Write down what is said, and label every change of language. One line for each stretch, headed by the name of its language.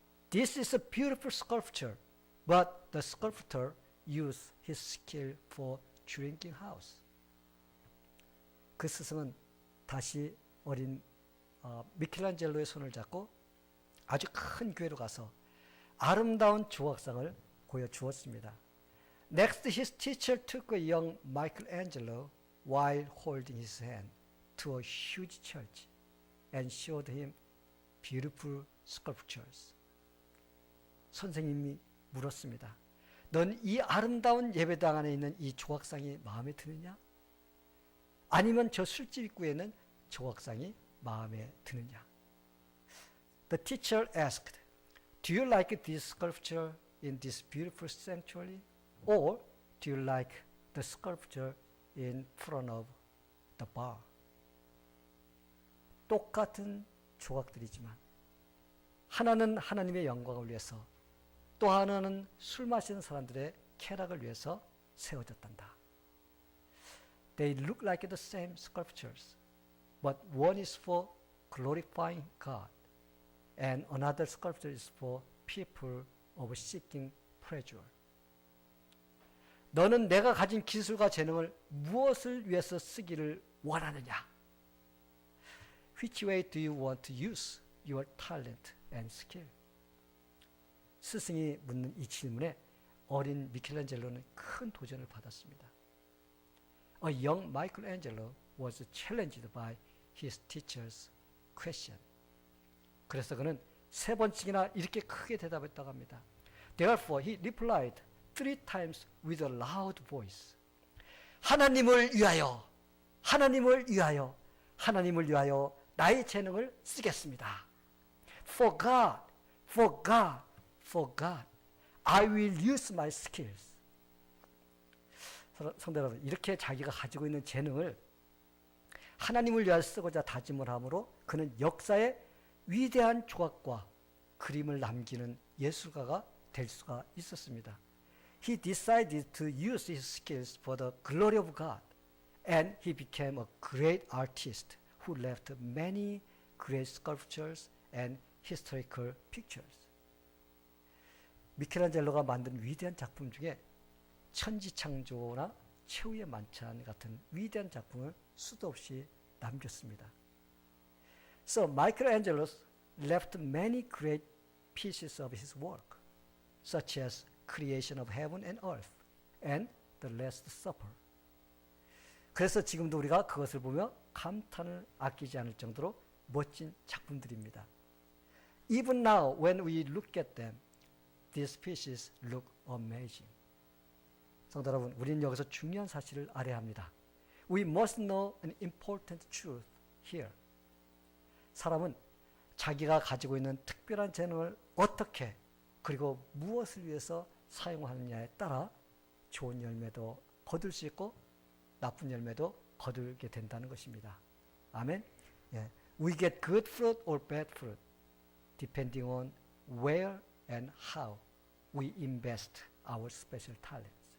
English: This is a beautiful sculpture, but the sculptor used his skill for drinking house.
Korean: 그 스승은 다시 어린 미켈란젤로의 손을 잡고 아주 큰 교회로 가서 아름다운 조각상을 보여주었습니다.
English: Next, his teacher took a young Michelangelo while holding his hand to a huge church and showed him beautiful sculptures.
Korean: 선생님이 물었습니다. 넌 이 아름다운 예배당 안에 있는 이 조각상이 마음에 드느냐? 아니면 저 술집 입구에는 조각상이 마음에 드느냐?
English: The teacher asked, Do you like this sculpture in this beautiful sanctuary? Or do you like the sculpture in front of the bar?
Korean: 똑같은 조각들이지만 하나는 하나님의 영광을 위해서 또 하나는 술 마시는 사람들의 쾌락을 위해서 세워졌단다.
English: They look like the same sculptures, but one is for glorifying God, and another sculpture is for people of seeking pleasure.
Korean: 너는 내가 가진 기술과 재능을 무엇을 위해서 쓰기를 원하느냐?
English: Which way do you want to use your talent and skill?
Korean: 스승이 묻는 이 질문에 어린 미켈란젤로는 큰 도전을 받았습니다.
English: A young Michelangelo was challenged by his teacher's question.
Korean: 그래서 그는 세 번씩이나 이렇게 크게 대답했다고 합니다.
English: Therefore he replied 3 times with a loud voice.
Korean: 하나님을 위하여, 하나님을 위하여, 하나님을 위하여 나의 재능을 쓰겠습니다.
English: For God, for God, for God, I will use my skills.
Korean: 성도 여러분, 이렇게 자기가 가지고 있는 재능을 하나님을 위하여 쓰고자 다짐을 하므로 그는 역사의 위대한 조각과 그림을 남기는 예술가가 될 수가 있었습니다.
English: He decided to use his skills for the glory of God, and he became a great artist who left many great sculptures and historical pictures.
Korean: 미켈란젤로가 만든 위대한 작품 중에 천지창조나 최후의 만찬 같은 위대한 작품을 수도 없이 남겼습니다.
English: So Michelangelo left many great pieces of his work, such as Creation of Heaven and Earth and The Last Supper.
Korean: 그래서 지금도 우리가 그것을 보며 감탄을 아끼지 않을 정도로 멋진 작품들입니다.
English: Even now, when we look at them, these pieces look amazing.
Korean: 성도 여러분, 우리는 여기서 중요한 사실을 알아야 합니다.
English: We must know an important truth here.
Korean: 사람은 자기가 가지고 있는 특별한 재능을 어떻게 그리고 무엇을 위해서 사용하느냐에 따라 좋은 열매도 거둘 수 있고 나쁜 열매도 거두게 된다는 것입니다. 아멘. 예.
English: We get good fruit or bad fruit depending on where and how we invest our special talents.